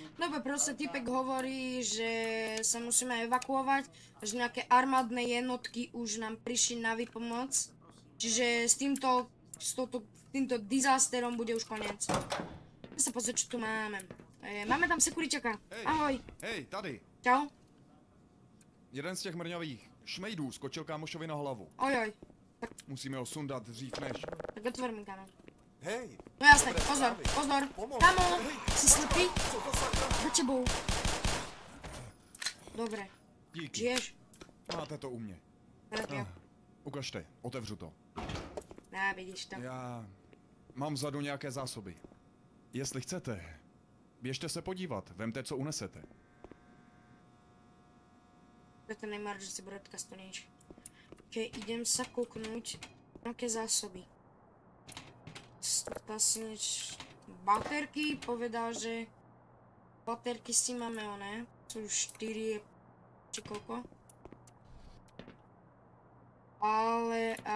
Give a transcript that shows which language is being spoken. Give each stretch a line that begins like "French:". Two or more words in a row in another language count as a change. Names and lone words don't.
Slovak: Dobre, proste typek hovorí, že sa musíme evakuovať, že nejaké armádne jednotky už nám prišli na výpomoc. Čiže s týmto disasterom bude už koniec. Ja sa pozrieť, čo tu máme. Máme tam sekuriťaka. Ahoj.
Czech: Hej, tady. Čau. Jeden z těch mrňavých šmejdů skočil kámošovi na hlavu. Ojoj. Musíme ho sundat dřív než...
Slovak: Tak otvor mi, kámo. Hej, No jasne, pozor, pozor. Pomoc. Kámo, si slepý? Za tebou. Dobre.
Czech: Díky,
Slovak: Žiješ?
Czech: máte to u mě. Tak jo. Ukažte, otevřu to. Dá, vidíš to. Já mám vzadu nějaké zásoby. Jestli chcete, běžte se podívat, vemte, co unesete.
Slovak: To ten
English: emergency broadcast
Slovak: to nič. Ok, idem sa kouknúť nejaké zásoby. Asi nič... Baterky, povedal, že... Baterky si máme oné. Sú 4... či koľko? Ale...